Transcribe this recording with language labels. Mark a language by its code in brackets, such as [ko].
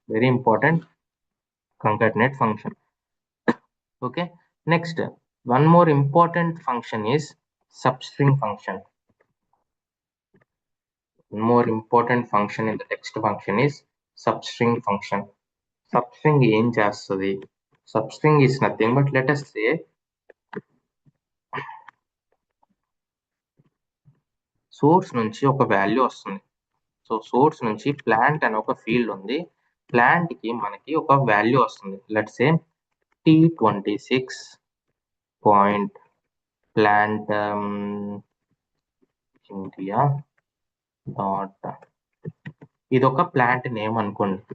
[en] Very important concatenate function. Okay, next one more important function is substring function. One more important function in the text function is substring function. [te] Substring ఏం చేస్తుంది? [en] Substring is nothing but let us say [te] source నుంచి ఒక value వస్తుంది. So source నుంచి plant అని ఒక field ఉంది, plant కి మనకి ఒక వాల్యూ వస్తుంది. Let's say T26 point plant India dot, ఇది ఒక ప్లాంట్ నేమ్ అనుకోండి.